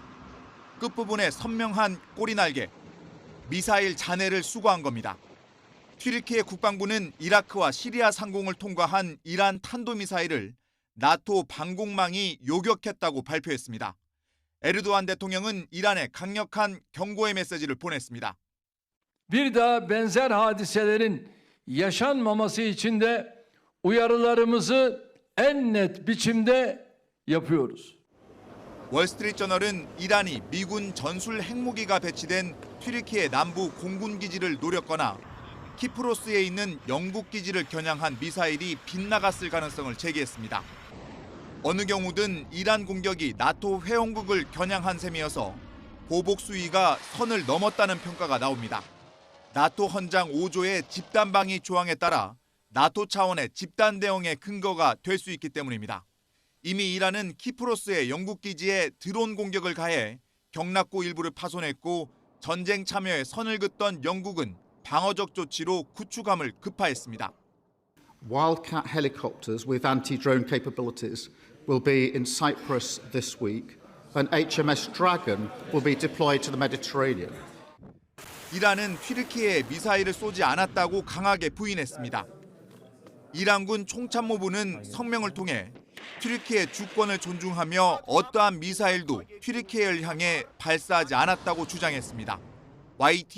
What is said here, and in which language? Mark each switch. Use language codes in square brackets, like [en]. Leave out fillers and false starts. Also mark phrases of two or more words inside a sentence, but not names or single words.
[ko] 끝부분에 선명한 꼬리날개, 미사일 잔해를 수거한 겁니다. 튀르키예 국방부는 이라크와 시리아 상공을 통과한 이란 탄도미사일을 나토 방공망이 요격했다고 발표했습니다. 에르도안 대통령은 이란에 강력한 경고의 메시지를 보냈습니다. [tr] Bir daha benzer hadiselerin yaşanmaması için de uyarılarımızı en net biçimde yapıyoruz. [ko] 월스트리트저널은 이란이 미군 전술 핵무기가 배치된 튀르키예 남부 공군 기지를 노렸거나 키프로스에 있는 영국 기지를 겨냥한 미사일이 빗나갔을 가능성을 제기했습니다. 어느 경우든 이란 공격이 나토 회원국을 겨냥한 셈이어서 보복 수위가 선을 넘었다는 평가가 나옵니다. 나토 헌장 5조의 집단방위 조항에 따라 나토 차원의 집단 대응의 근거가 될 수 있기 때문입니다. 이미 이란은 키프로스의 영국 기지에 드론 공격을 가해 경락고 일부를 파손했고 전쟁 참여에 선을 긋던 영국은 방어적 조치로 구축함을 급파했습니다. [en] Wildcat helicopters with anti-drone capabilities will be in Cyprus this week, and HMS Dragon will be deployed to the Mediterranean. [ko] 이란은 튀르키예에 미사일을 쏘지 않았다고 강하게 부인했습니다. 이란군 총참모부는 성명을 통해 튀르키예 주권을 존중하며 어떠한 미사일도 튀르키예를 향해 발사하지 않았다고 주장했습니다.